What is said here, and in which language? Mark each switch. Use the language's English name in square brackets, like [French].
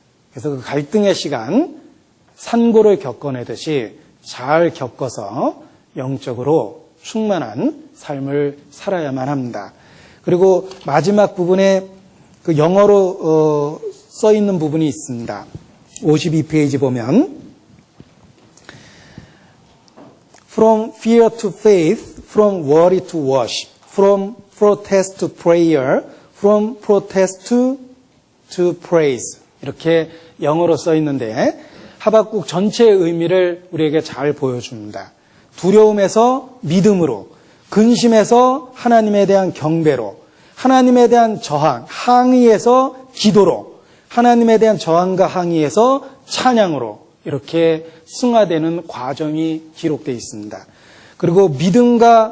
[Korean] 그래서 그 갈등의 시간, 산고를 겪어내듯이 잘 겪어서 영적으로 충만한 삶을 살아야만 합니다. 그리고 마지막 부분에 그 영어로 써 있는 부분이 있습니다. 52페이지 보면 [English] From fear to faith, from worry to worship, from protest to prayer, from protest to praise. [Korean] 이렇게 영어로 써 있는데 하박국 전체의 의미를 우리에게 잘 보여줍니다. 두려움에서 믿음으로, 근심에서 하나님에 대한 경배로, 하나님에 대한 저항, 항의에서 기도로, 하나님에 대한 저항과 항의에서 찬양으로 이렇게 승화되는 과정이 기록되어 있습니다. 그리고 믿음과